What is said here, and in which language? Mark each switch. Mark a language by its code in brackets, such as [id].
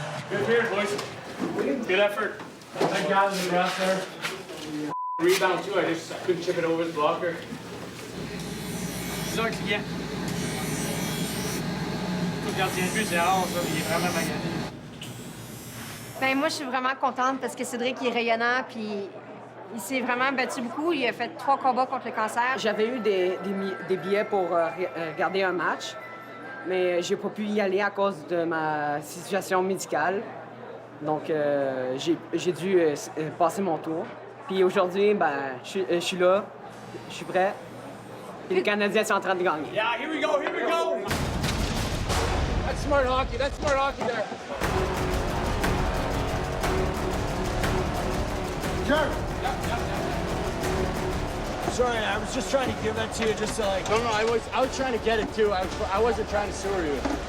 [en] Good period, boys. Good effort. Thank God in the rest there. Rebound too, I couldn't chip it over the blocker. [fr] C'est ça qui vient. Le gardien de but, c'est rare, ça, il est vraiment magané. Ben, moi, je suis vraiment contente parce que Cédric il est rayonnant, puis il s'est vraiment battu beaucoup. Il a fait 3 combats contre le cancer. J'avais eu des billets pour regarder un match. mais j'ai pas pu y aller à cause de ma situation médicale. Donc, j'ai dû passer mon tour. Puis aujourd'hui, ben, je suis là, je suis prêt. Puis les Canadiens sont en train de gagner. [en] Yeah, here we go, here we go! That's smart hockey there. Sure. Sorry, I was just trying to give that to you just to like... No, I was trying to get it too. I wasn't trying to sewer you.